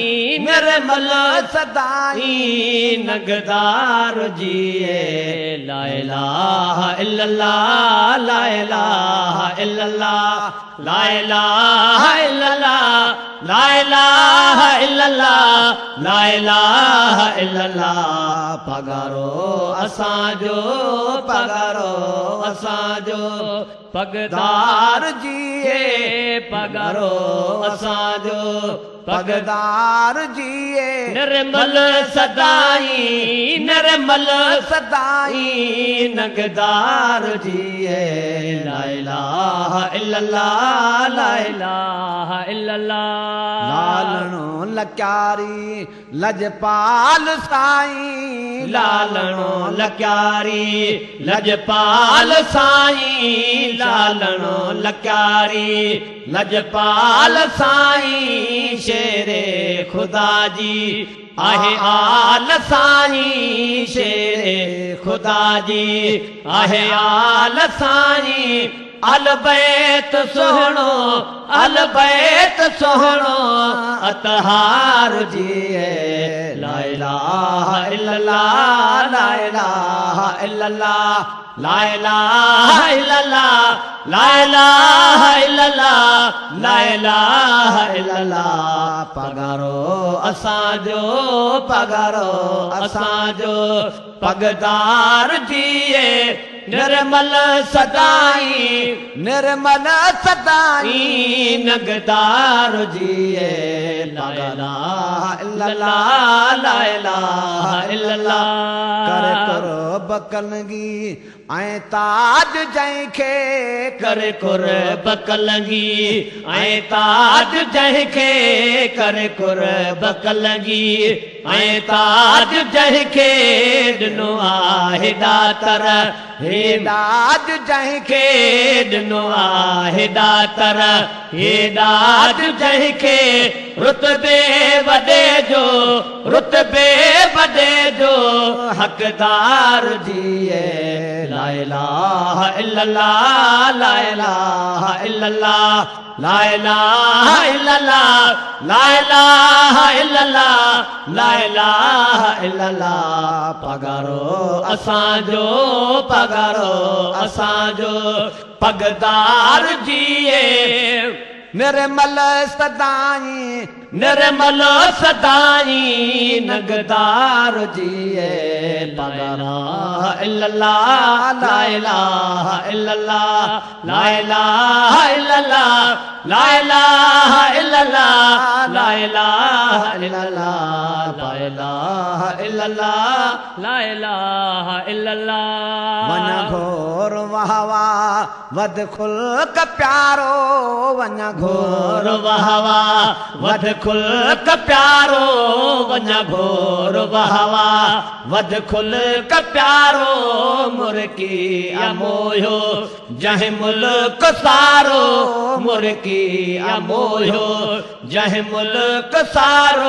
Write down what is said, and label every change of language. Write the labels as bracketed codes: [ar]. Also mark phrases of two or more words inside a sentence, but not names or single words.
[sd] नगदार जिए [ar] لا إله إلا الله لا إله إلا الله لا إله إلا الله لا إله إلا الله لا إله إلا الله [sd] पगारो असांजो पगदार जिए पगारो असांजो पगदार जिए निर्मल सदाई नगदार जिए [ar] لا إله إلا الله لا إله إلا الله [sd] लालणो लक्यारी लजपाल साईं लालणो लक्यारी लजपाल साईं लालणो लक्यारी लजपाल साईं शेरे खुदा जी आहे आल साईं शेरे खुदा जी आहे आल साईं अलबैत सोहणो अतहार जिए [ar] لا إله إلا الله لا إله إلا الله لا إله إلا الله لا إله إلا الله لا إله إلا الله पगारो [sd] असांजो पगदार जिए निर्मल सदाई नगदार जिए [ar] لا إله إلا الله لا إله إلا الله [sd] करे करो बकलंगी ऐं ताज जंहिंखे करे कुर बकलंगी ऐं ताज जंहिंखे करे कुर बकलंगी ऐं ताज जंहिंखे ॾिनो आहे दातर हे दाज जंहिंखे ॾिनो आहे दातर हे दाज जंहिंखे रुतबे वॾे जो हक़दार जिए [ar] لا إله إلا الله لا إله إلا الله لا إله إلا الله لا إله إلا الله لا إله إلا الله [sd] पगारो असांजो पगदार जिए निर्मल सदाई [ar] नगदार जिए لا إله إلا الله لا إله إلا الله لا إله إلا الله لا إله إلا الله لا إله إلا الله لا إله إلا الله لا إله إلا الله [sd] वञ घोर वहवा वध खुल्क प्यारो वञ घोर वहवा वध खुल्क प्यारो वञ घोर वहवा वध खुल्क प्यारो मुर्की अमोयो जंहिं मुल्क सारो मुर्की अमोयो जंहिं मुल्क सारो